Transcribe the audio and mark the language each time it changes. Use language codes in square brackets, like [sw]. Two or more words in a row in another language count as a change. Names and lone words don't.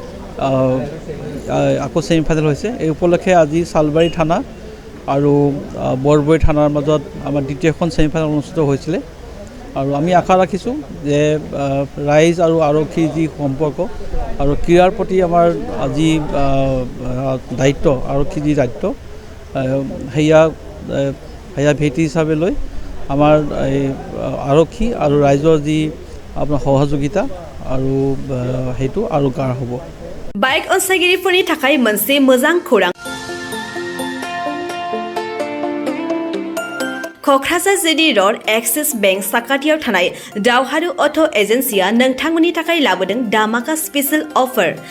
[as] আকৌ ছেমিফাইনেল হৈছে এই উপলক্ষে আজি চালবাৰী থানা আৰু বৰবৰী থানাৰ মাজত আমাৰ দ্বিতীয়খন ছেমিফাইনেল অনুষ্ঠিত হৈছিলে আৰু আমি আশা ৰাখিছোঁ যে ৰাইজ আৰু আৰক্ষীৰ যি সম্পৰ্ক আৰু ক্ৰীড়াৰ প্ৰতি আমাৰ যি দায়িত্ব আৰক্ষীৰ যি দায়িত্ব সেয়া ভেটি হিচাপে লৈ আমাৰ এই আৰক্ষী আৰু ৰাইজৰ যি আপোনাৰ সহযোগিতা আৰু সেইটো আৰু গাঢ় হ'ব। [brx] बाइक अनसायगिरिफोरनि थाखाय मोनसे मोजां खौरां। क'क्राझार जिडी र'ड एक्सिस बेंक साखाथियाव थानाय दावहारु अट' एजेन्सिया नोंथांमोननि थाखाय लाबोदों दामाका [en] special offer.